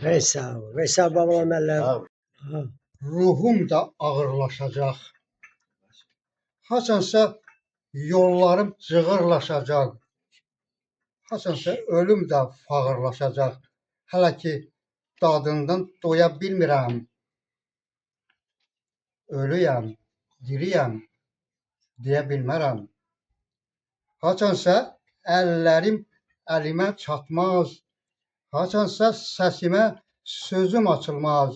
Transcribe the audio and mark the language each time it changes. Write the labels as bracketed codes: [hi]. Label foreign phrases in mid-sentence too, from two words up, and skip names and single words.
[tr] Ve sağ ol. Ve sağ ol babam eller. Sağ ol. Ha. ruhum da ağırlaşacak. [az] Haçansa yollarım cığırlaşacak. Haçansa ölüm de fağırlaşacak. Hələ ki dadından doya bilmirəm. Ölüyəm, diriyəm deyə bilmərəm. Haçansa əllərim əlimə çatmaz. Haçansa səsimə sözüm açılmaz.